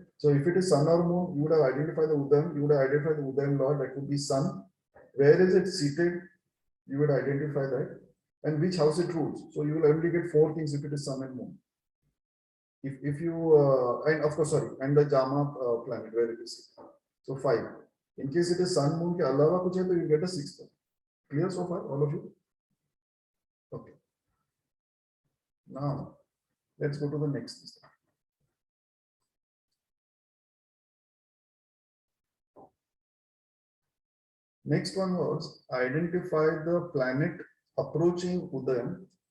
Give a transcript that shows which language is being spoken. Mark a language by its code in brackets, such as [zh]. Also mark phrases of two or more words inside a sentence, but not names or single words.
[en] So if it is sun or moon, you would have identified the Udayam, you would have identified the Udayam Lord, that would be sun. Where is it seated? You would identify that. And which house it rules. So you will only get 4 things if it is sun and moon. If you, and of course, sorry, and the Jama planet, where it is. So 5. In case it is sun, moon, [hi] के अलावा कुछ है, [en] to you get a 6th. Clear so far, all of you? Okay. Now, let's go to the next step. Next one was identify the planet approaching Udayam.